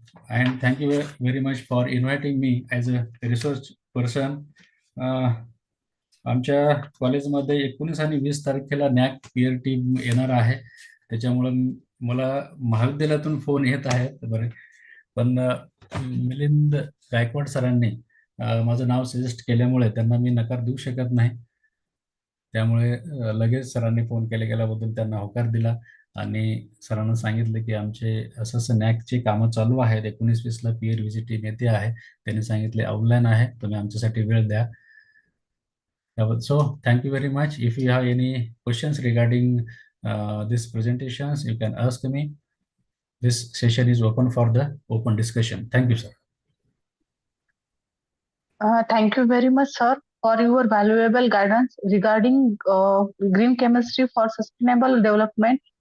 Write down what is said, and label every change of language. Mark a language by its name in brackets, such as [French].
[English] and thank you very much for inviting me as a research person. [Marathi] आमच्या कॉलेजमध्ये 19 आणि 20 तारखेला नॅक पीअर टीम येणार आहे. त्याच्यामुळं मला महाविद्यालयातून फोन येत आहेत बरे, पण मिलिंद गायकवाड सरांनी माझं नाव सजेस्ट केल्यामुळे त्यांना मी नकार देऊ शकत नाही. त्यामुळे लगेच सरांनी फोन केल्याबद्दल त्यांना होकार दिला आणि सरांना सांगितलं की आमचे असं नॅकची कामं चालू आहेत. 19-20ला पीअर व्हिजिट टीम येते आहे. त्यांनी सांगितले ऑनलाईन आहे, तुम्ही आमच्यासाठी वेळ द्या. [English] So thank you very much. If you have any questions regarding this presentations, you can ask me. This session is open for the open discussion. Thank you, sir. Thank you very much, sir, for your valuable guidance regarding green chemistry for sustainable development.